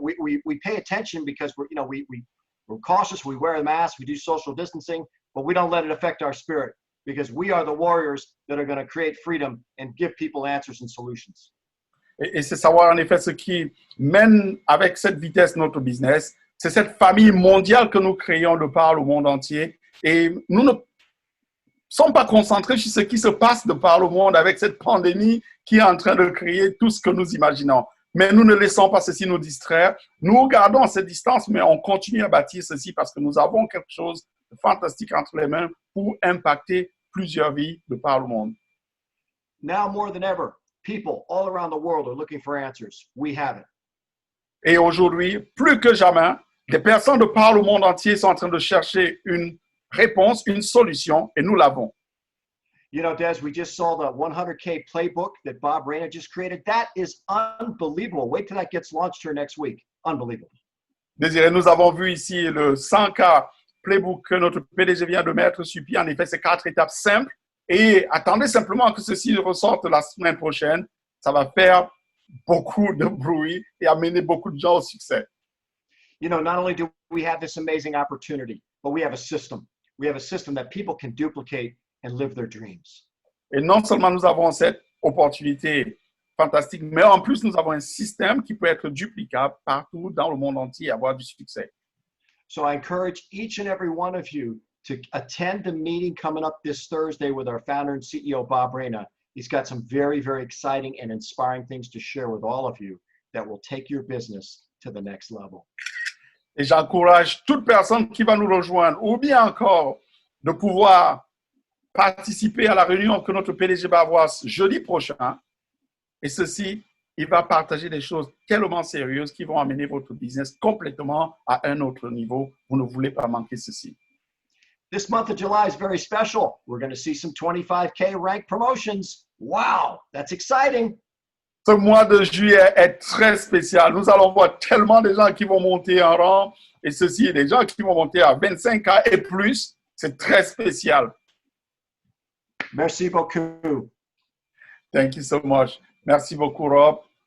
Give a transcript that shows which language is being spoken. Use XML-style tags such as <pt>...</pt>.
<en>We pay attention because we're cautious, we wear a mask, we do social distancing, but we don't let it affect our spirit because we are the warriors that are going to create freedom and give people answers and solutions.</en> <fr>Et c'est savoir en effet ce qui mène avec cette vitesse notre business. C'est cette famille mondiale que nous créons de par le monde entier. Et nous ne sommes pas concentrés sur ce qui se passe de par le monde avec cette pandémie qui est en train de créer tout ce que nous imaginons. Mais nous ne laissons pas ceci nous distraire. Nous gardons cette distance, mais on continue à bâtir ceci parce que nous avons quelque chose de fantastique entre les mains pour impacter plusieurs vies de par le monde.</fr> <en>Now more than ever, people all around the world are looking for answers. We have it.</en> <fr>Et aujourd'hui, plus que jamais, des personnes de par le monde entier sont en train de chercher une réponse, une solution, et nous l'avons.</fr> <en>You know, Des, we just saw the 100K playbook that Bob Rayner just created. That is unbelievable. Wait till that gets launched here next week. Unbelievable.</en> <fr>Désiré, nous avons vu ici le 100K playbook que notre PDG vient de mettre sur pied. En effet, c'est 4 étapes simples. Et attendez simplement que ceci ressorte la semaine prochaine. Ça va faire beaucoup de bruit et amener beaucoup de gens au succès.</fr> <en>You know, not only do we have this amazing opportunity, but we have a system. We have a system that people can duplicate and live their dreams.</en> <fr>Et non seulement nous avons cette opportunité fantastique, mais en plus nous avons un système qui peut être duplicable partout dans le monde entier et avoir du succès.</fr> <en>So I encourage each and every one of you to attend the meeting coming up this Thursday with our founder and CEO, Bob Reyna. He's got some very, very exciting and inspiring things to share with all of you that will take your business to the next level.</en> <fr>Et j'encourage toute personne qui va nous rejoindre ou bien encore de pouvoir participer à la réunion que notre PDG va avoir jeudi prochain. Et ceci, il va partager des choses tellement sérieuses qui vont amener votre business complètement à un autre niveau. Vous ne voulez pas manquer ceci.</fr> <en>This month of July is very special. We're going to see some 25K rank promotions. Wow, that's exciting.</en> <fr>Ce mois de juillet est très spécial. Nous allons voir tellement de gens qui vont monter en rang. Et ceci, des gens qui vont monter à 25K et plus. C'est très spécial. Merci beaucoup.</fr> <en>Thank you so much.</en> <fr>Merci beaucoup,</fr> <en>Rob.</en>